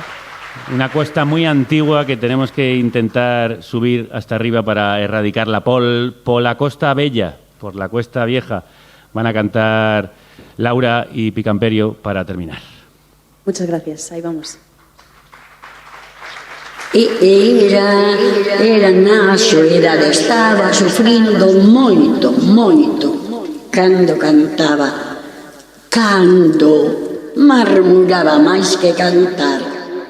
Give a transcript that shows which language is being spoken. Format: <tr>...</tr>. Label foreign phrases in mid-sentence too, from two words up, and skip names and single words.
<es>Una cuesta muy antigua que tenemos que intentar subir hasta arriba para erradicarla. Por la Costa Bella, por la Cuesta Vieja, van a cantar Laura y Picamperio para terminar. Muchas gracias, ahí vamos.</es> <gl>Era na soedade, estaba sufrindo moito, cando cantaba, cando murmuraba máis que cantar.</gl>